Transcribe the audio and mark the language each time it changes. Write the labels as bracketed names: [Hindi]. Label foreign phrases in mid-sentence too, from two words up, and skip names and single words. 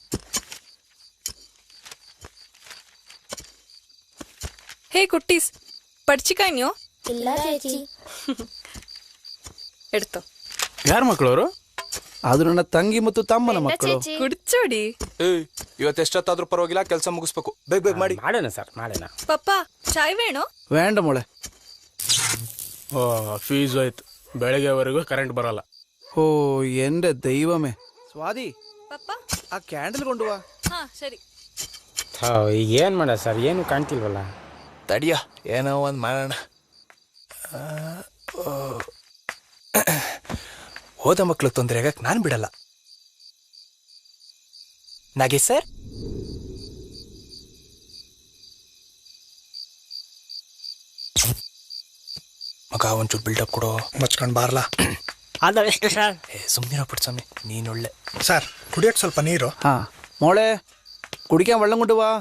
[Kannada] ಹೇ ಕುಟ್ಟೀಸ್, ಪಡ್ಚಿಕಾಯ್ ನೀವು? ಇಲ್ಲ ചേച്ചി. ಎಡ್ತು. ಯಾರ ಮಕ್ಕಳು ಅವರು? ಅದು ನನ್ನ ತಂಗಿ ಮತ್ತು ತಮ್ಮನ ಮಕ್ಕಳು. ಕುಡ್ಚೋಡಿ. ಏಯ್, ಇವತ್ತು ಎಷ್ಟೊತ್ತಾದ್ರೂ ಪರವಾಗಿಲ್ಲ, ಕೆಲಸ ಮುಗಿಸ್ಬೇಕು. ಬೇಗ ಮಾಡಿ. ಮಾಡೋಣ ಸರ್, ಮಾಡೋಣ. [Malayalam] പപ്പ, ചായ് വേണു? വേണ്ട മോളെ. [Kannada] ಓ, ಫೀಸ್ ಹೋಯ್ತು. ಬೆಳಗ್ಗೆವರೆಗೂ ಕರೆಂಟ್ ಬರಲ್ಲ. ಓ, [Malayalam] എന്റെ ദൈവമേ. [Kannada] ಸ್ವಾದಿ, ಪಪ್ಪ, ಆ ಕ್ಯಾಂಡಲ್ ಕೊಂಡುವಾ. ಹಾ ಸರಿ. ಈಗ ಏನ್ ಮಾಡ ಸರ್, ಏನು ಕಾಣ್ತಿಲ್ವಲ್ಲ. ತಡಿಯ, ಏನೋ ಒಂದು ಮಾಡೋಣ. ಹೋದ ಮಕ್ಳು ತೊಂದರೆ ಆಗಕ್ಕೆ ನಾನು ಬಿಡಲ್ಲ. ನಾಗೇಶ್ ಸರ್, ಮಗ ಒಂಚೂರು ಬಿಲ್ಡಪ್ ಕೊಡೋ. ಮಚ್ಕೊಂಡ್ ಬಾರ್ಲಾ. ಸುಮ್ಮನಿರೋ ಪುಟ್ಸ್ವಾಮಿ, ನೀನೊಳ್ಳೆ. ಸರ್, ಕುಡಿಯಕ್ಕೆ ಸ್ವಲ್ಪ ನೀರು. [Malayalam] ആ മോളെ, കുടിക്കാൻ വെള്ളം കൊണ്ടുവാ.